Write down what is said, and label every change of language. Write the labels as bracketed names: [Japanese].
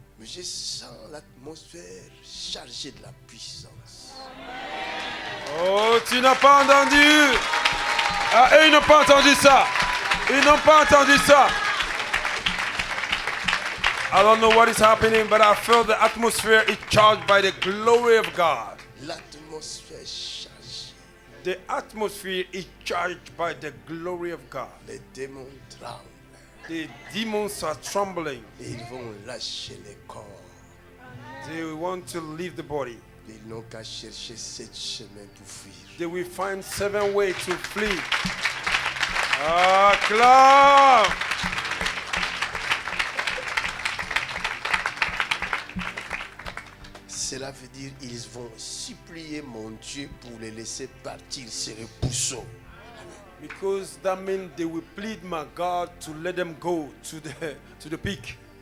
[French] mais je sens l'atmosphère chargée de la puissance. oh, tu n'as pas entendu. Ah, eux, ils n'ont pas entendu ça. Ils n'ont pas entendu ça. [English] I don't know what is happening, but I feel the atmosphere is charged by the glory of God. [French] L'atmosphère chargée. [English] The atmosphere is charged by the glory of God. [French] Les démons tremblent [English] The demons are trembling. [French] et ils vont lâcher les corps. [English] They want to leave the body. [French] Ils n'ont qu'à chercher 7 chemins pour fuir. [English] They will find 7 ways to flee. [French] Acclame. Cela veut dire ils vont supplier mon Dieu pour les laisser partir, ces repoussons. [English] Because that means they will plead my God to let them go to the peak.